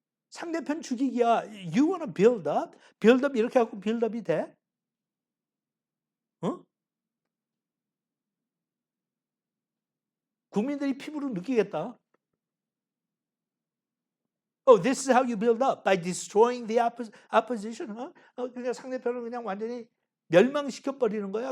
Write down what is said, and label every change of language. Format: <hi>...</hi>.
<ko>상대편 죽이기야.</ko> <en>You wanna build up?</en> <ko>build up 이렇게 하고 build up이 돼? 국민들이 피부로 느끼겠다.</ko> <en>Oh, this is how you build up by destroying the opposition.</en> <ko>그냥 상대편을 그냥 완전히 멸망시켜 버리는 거야.</ko>